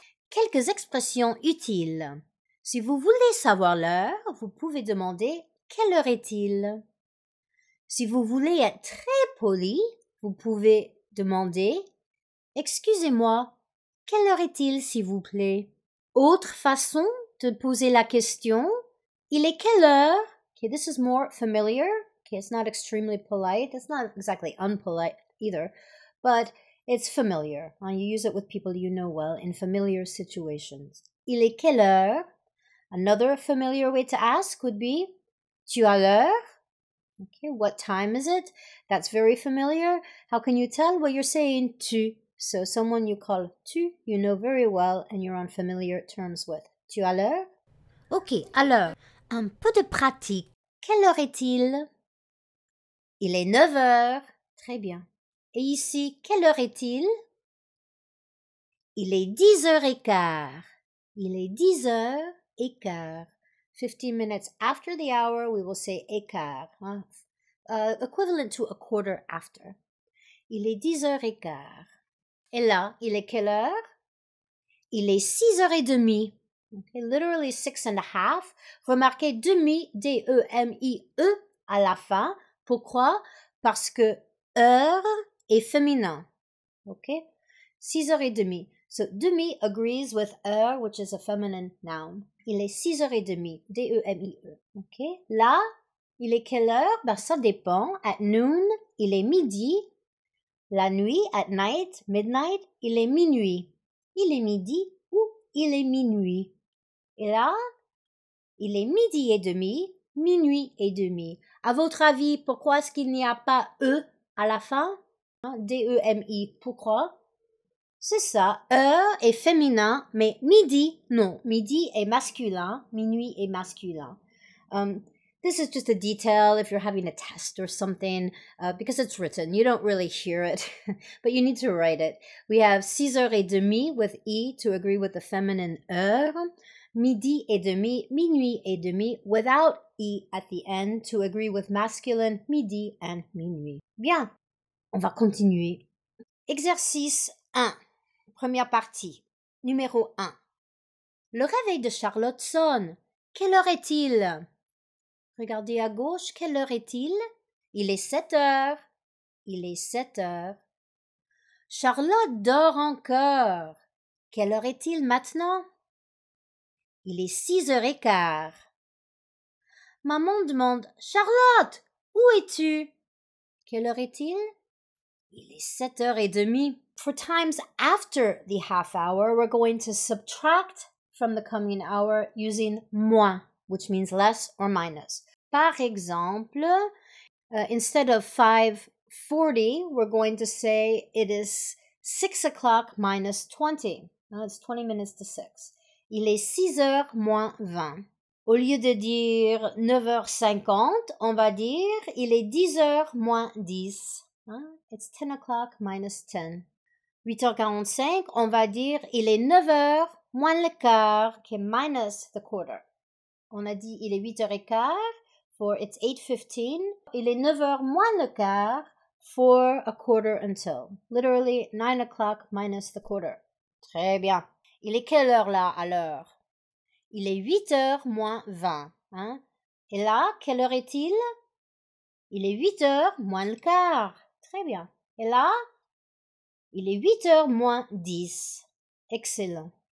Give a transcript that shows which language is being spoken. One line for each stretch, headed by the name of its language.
French: Quelques expressions utiles. Si vous voulez savoir l'heure, vous pouvez demander « Quelle heure est-il » Si vous voulez être très poli, vous pouvez demander « Excusez-moi, quelle heure est-il, s'il vous plaît » Autre façon de poser la question « Il est quelle heure »
English: Okay, this is more familiar. Okay, it's not extremely polite. It's not exactly unpolite either, but it's familiar. You use it with people you know well in familiar situations.
French: Il est quelle heure?
English: Another familiar way to ask would be
French: Tu as l'heure?
English: Okay, what time is it? That's very familiar. How can you tell? Well, you're saying tu. So someone you call tu, you know very well and you're on familiar terms with.
French: Tu as l'heure? Ok, alors, un peu de pratique. Quelle heure est-il? Il est 9h. Très bien. Et ici, quelle heure est-il? Il est 10h15. Il est 10h15.
English: 15 minutes after the hour, we will say écart. Equivalent to a quarter after.
French: Il est 10h15. Et là, il est quelle heure? Il est 6h30.
English: Okay, literally 6:30.
French: Remarquez demi, D-E-M-I-E à la fin. Pourquoi? Parce que heure est féminin.
English: Okay? 6h30. So, demi agrees with heure, which is a feminine noun.
French: Il est 6h30. D-E-M-I-E. Okay? Là, il est quelle heure? Ça dépend.
English: At noon,
French: il est midi. La nuit,
English: at night, midnight,
French: il est minuit. Il est midi ou il est minuit. Et là, il est midi et demi, minuit et demi. À votre avis, pourquoi est-ce qu'il n'y a pas E à la fin? D-E-M-I. Pourquoi? C'est ça. Heure est féminin, mais midi, non. Midi est masculin. Minuit est masculin.
English: This is just a detail if you're having a test or something, because it's written. You don't really hear it, but you need to write it. We have 6h30 with E to agree with the feminine heure, midi et demi, minuit et demi, without E at the end to agree with masculine midi and minuit.
French: Bien, on va continuer. Exercice 1, première partie. Numéro 1. Le réveil de Charlotte sonne. Quelle heure est-il? Regardez à gauche, quelle heure est-il? Il est 7 heures. Il est 7 heures. Charlotte dort encore. Quelle heure est-il maintenant? Il est 6h15. Maman demande: Charlotte, où es-tu? Quelle heure est-il? Il est 7h30.
English: For times after the half hour, we're going to subtract from the coming hour using moins, which means less or minus.
French: Par exemple,
English: instead of 5:40, we're going to say it is 6 o'clock minus 20. It's 20 minutes to 6.
French: Il est 6h moins 20. Au lieu de dire 9h50, on va dire il est 10h moins 10.
English: It's 10 o'clock minus 10.
French: 8h45, on va dire il est 9h moins le quart, qui est
English: minus the quarter.
French: On a dit il est 8h15,
English: for it's 8:15.
French: Il est 9h moins le quart,
English: for a quarter until. Literally 9 o'clock minus the quarter.
French: Très bien. Il est quelle heure là à l'heure? Il est 8h moins 20. Et là, quelle heure est-il? Il est 8h moins le quart. Très bien. Et là, il est 8h moins 10. Excellent.